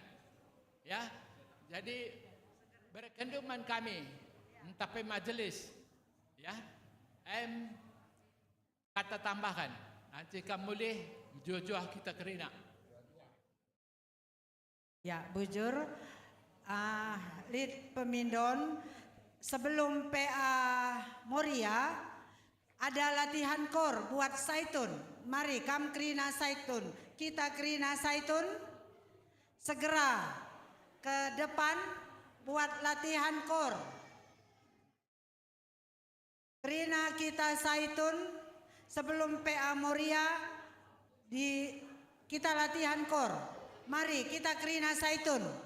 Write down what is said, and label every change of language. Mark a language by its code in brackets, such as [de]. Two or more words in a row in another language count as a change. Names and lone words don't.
[id] Ya, jadi berkenduman kami tapi majelis, ya, kata tambahkan, nanti kamu boleh jual-jual kita kerina. Ya, bujur, Lid Pemindon, sebelum PA Moria ada latihan kor buat Saitun. Mari, [btx] kam kerina [id] Saitun, kita kerina Saitun, segera ke depan buat latihan kor. Kerina kita Saitun sebelum PA Moria kita latihan kor. Mari kita kerina Saitun.